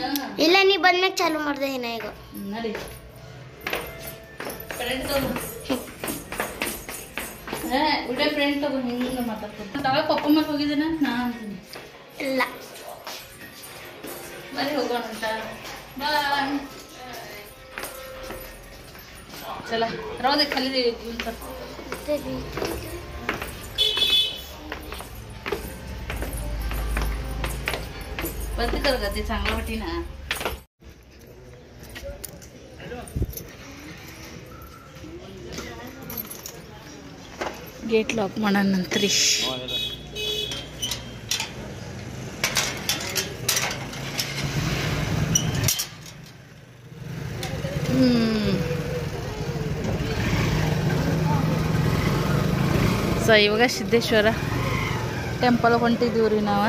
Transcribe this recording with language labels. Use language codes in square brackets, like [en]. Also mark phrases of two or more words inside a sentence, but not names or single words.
[kn] ಇಲ್ಲ, ನೀ ಬಂದ್ಮೇಲೆ ಚಾಲು ಮಾಡ್ದೆ ಏನ ಈಗ. ನಡಿ ಫ್ರೆಂಡ್ ತಗೋ. ವಿಡಿಯೋ ಫ್ರೆಂಡ್ ತಗೋ. ಹಿಂಗೆ ಮಾತಾಡ್ತೀನಿ. ತಗ ಪಪ್ಪ ಮೇಲೆ ಹೋಗಿದ್ದೇನ ನಾ ಅಂತೀನಿ. ಇಲ್ಲ ಬರೀ ಹೋಗೋಣ ಅಂತ. ಬಾಯ್. [mr] चला राहू दे खाली दे बंद कर ग ते चांगलं वाटी ना. गेट लॉक नंतर [kn] ಸೊ ಇವಾಗ ಸಿದ್ದೇಶ್ವರ ಟೆಂಪಲ್ ಹೊಂಟಿದ್ದೀವಿ ರೀ ನಾವು.